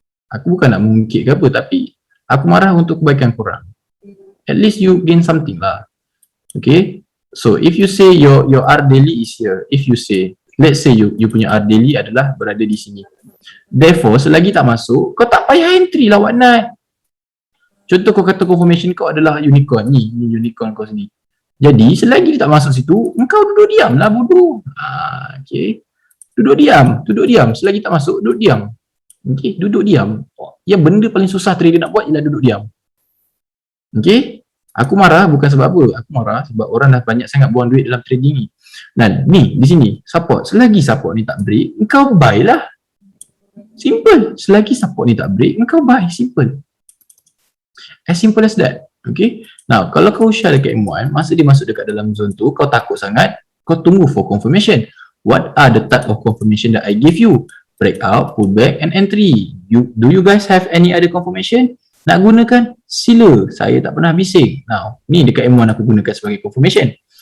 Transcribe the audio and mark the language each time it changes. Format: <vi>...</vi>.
<ms>Aku bukan nak mengungkit ke apa, tapi aku marah untuk kebaikan korang.</ms> <en>At least you gain something</en> <ms>lah.</ms> <en>Okay, so if you say your R daily is here, if you say, let's say you</en> <ms>punya</ms> <en>R daily</en> <ms>adalah berada di sini. Therefore, selagi tak masuk, kau tak payah entry lah, Wak Nat. Contoh kau kata confirmation kau adalah unicorn ni unicorn kau sini. Jadi selagi dia tak masuk situ, engkau duduk diam lah, bodoh. Okay, duduk diam. Selagi tak masuk, duduk diam. Okay, duduk diam. Yang benda paling susah trader nak buat ialah duduk diam. Okay, aku marah bukan sebab apa. Aku marah sebab orang dah banyak sangat buang duit dalam trading ni. Dan ni, di sini, support. Selagi support ni tak break, engkau buy lah. Simple. Selagi support ni tak break, engkau buy. Simple.</ms> <en>As simple as that.</en> <ms>Okay. Now, kalau kau share dekat M1, masa dia masuk dekat dalam zone tu, kau takut sangat, kau tunggu</ms> <en>for confirmation. What are the type of confirmation that I give you? Breakout, pullback and entry. Do you guys have any other confirmation?</en> <ms>Nak gunakan? Sila. Saya tak pernah bising. Now, ni dekat M1 aku gunakan sebagai confirmation.</ms>